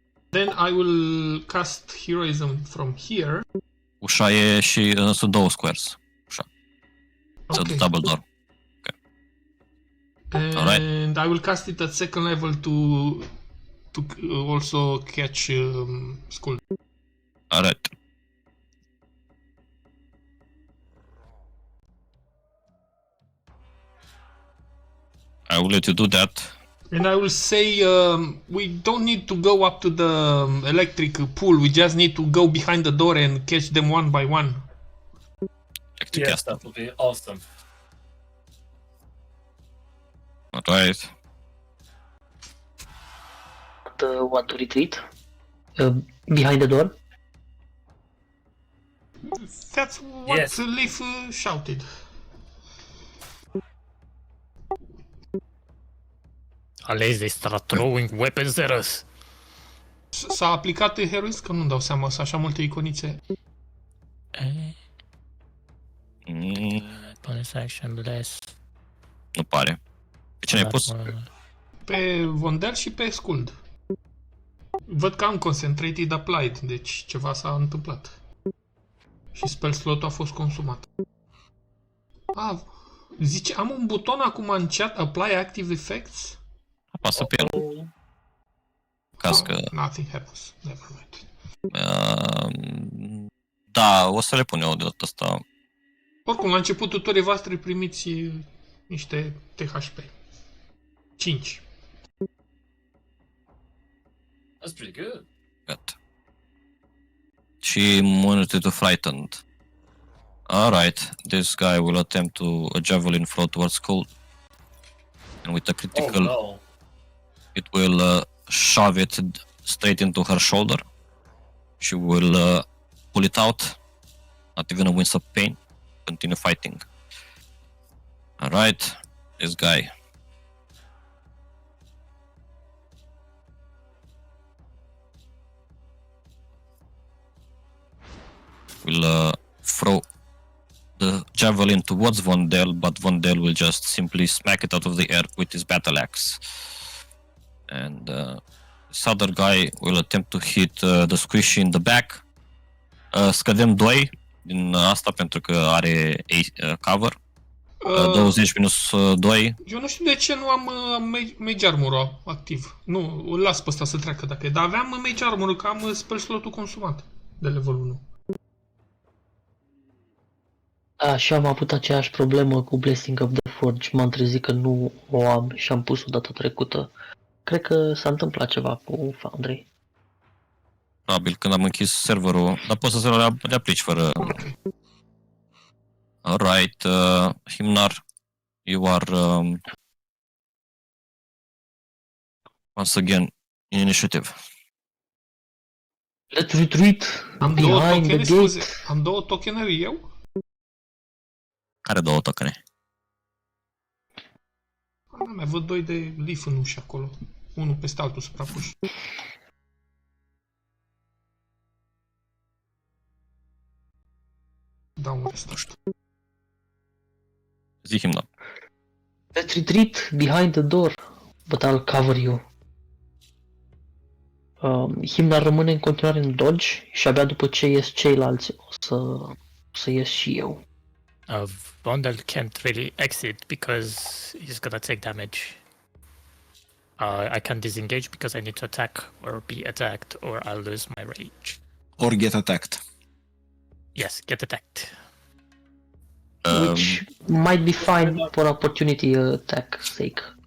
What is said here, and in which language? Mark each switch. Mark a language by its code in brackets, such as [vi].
[en] Then I will cast heroism from here. [ro] Ușa e și sunt două squares. Ușa. [en] It's a double door. And I will cast it at second level to also catch Skull. Alright. I will let you do that. And I will say we don't need to go up to the electric pool. We just need to go behind the door and catch them one by one. Yes, that would be awesome. Alright. Want to retreat? Behind the door? That's what Yes. Leaf shouted. Unless they start throwing weapons at us. [ro] S-a aplicat heroism? Că nu-mi dau seama, sunt așa multe iconițe. [en] Bonus action, bless. [ro] Nu pare. Pe cine ai pus? Pe Vondel și pe Skuld. Văd că am concentrated applied, deci ceva s-a întâmplat. Și spell slot a fost consumat. Zice, am un buton acum în chat, [en] apply active effects? [ro] Apasă pe el. Caz că... [en] Nothing happens, never mind. [ro] Da, o să le pun eu de data asta. Oricum, la începutul turii voastre primiți niște THP. 5. [en] That's pretty good. [ro] Gata. [en] Și monitor to frightened. Alright, this guy will attempt to a javelin throw towards Skull. And with a critical, Oh, no. it will shove it straight into her shoulder. She will pull it out, not even a wince of pain. Continue fighting. Alright, this guy. Will throw the javelin towards Vondel, but Vondel will just simply smack it out of the air with his battle axe. And this other guy will attempt to hit the squishy in the back. [ro] Scădem 2 din asta pentru că are cover. 20 minus 2. Eu nu știu de ce nu am Mage Armor activ. Nu, îl las pe ăsta să treacă dacă e. Dar aveam Mage Armor, că am spell slot-ul consumat de level 1. Da, și am avut aceeași problemă cu Blessing of the Forge. M-am trezit că nu o am și am pus-o data trecută. Cred că s-a întâmplat ceva cu Foundry. Probabil când am închis serverul, dar poți să le aplici fără... [en] Okay. Alright, Himnar, you are once again in initiative. Let's retreat [ro] Am două [en] behind the [ro] tokene, [en] gate. [ro] scuze. Am două tokeneri eu? Care două tokene? Mai văd 2 de Leaf în ușă acolo. Unul peste altul suprapuși. Da, un rest. Zi Himnar. [en] Let's retreat behind the door, but I'll cover you. [ro] Himnar rămâne în continuare în dodge și abia după ce ies ceilalți o să ies și eu. [en] Vondel can't really exit because he's gonna take damage. I can't disengage because I need to attack or be attacked or I'll lose my rage. Or get attacked. Yes, get attacked. Which might be fine for opportunity attack sake.